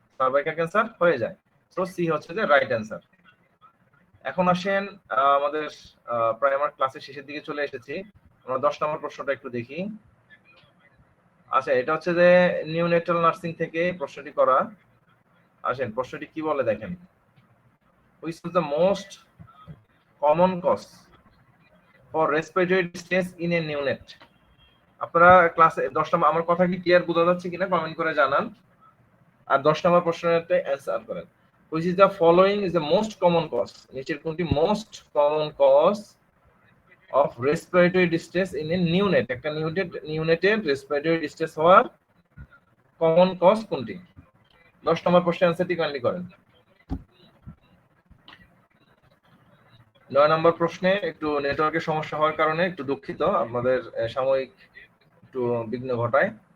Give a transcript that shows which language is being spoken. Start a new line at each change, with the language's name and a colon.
Bangla: Cervical cancer হয়ে যায়। So C হচ্ছে যে রাইট অ্যান্সার। এখন আসেন আমাদের প্রায় আমার ক্লাসের শেষের দিকে চলে এসেছি। আমরা 10 নম্বর প্রশ্নটা একটু দেখি। আচ্ছা এটা হচ্ছে যে নিউনেটাল নার্সিং থেকে প্রশ্নটি করা। আসেন প্রশ্নটি কি বলে দেখেন।
English: Which is the most common cause for respiratory distress in a neonate?
Bangla: আপনারা ক্লাসে 10 নম্বর আমার কথা কি ক্লিয়ার বোঝা যাচ্ছে কিনা কমেন্ট করে জানান। আর 10 নম্বর প্রশ্নটাতে অ্যানসার করেন।
English: Which is the following is the most common cause?
Bangla: নিচের কোনটি
English: most common cause of respiratory distress in a neonate?
Bangla: একটা নিউনেটের respiratory distress হওয়ার কমন কজ কোনটি? 10 নম্বর প্রশ্নের অ্যানসারটি কাইন্ডলি করেন। 9 নম্বর প্রশ্নে একটু নেটওয়ার্কের সমস্যা হওয়ার কারণে একটু দুঃখিত, আপনাদের সাময়িক একটু বিঘ্ন ঘটায়।